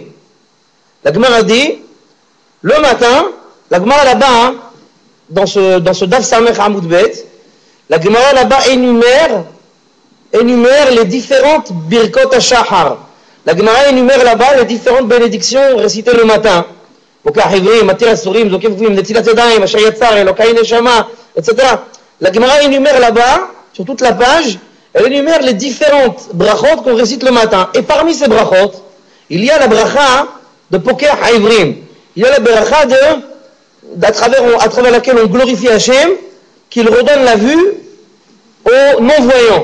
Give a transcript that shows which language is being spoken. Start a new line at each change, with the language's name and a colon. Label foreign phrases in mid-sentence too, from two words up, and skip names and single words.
French: La Gemara dit, le matin, la Gemara là-bas, dans ce
Hebrew: דף סמך עמוד בית,
French: la Gemara là-bas énumère les différentes
Hebrew: ברכות השחר.
French: La Gemara énumère là-bas les différentes bénédictions récitées le matin.
Hebrew: פוקח עורים, מתיר אסורים, זוקף וים, נטילת ידיים, אשר יצר, אלוקי נשמה,
French: etc. La Gemara énumère là-bas, sur toute la page, elle énumère les différentes brachot qu'on récite le matin. Et parmi ces brachot, il y a la bracha de
Hebrew: פוקח עורים.
French: Il y a la bracha à travers laquelle on glorifie Hachem, qu'il redonne la vue aux non-voyants.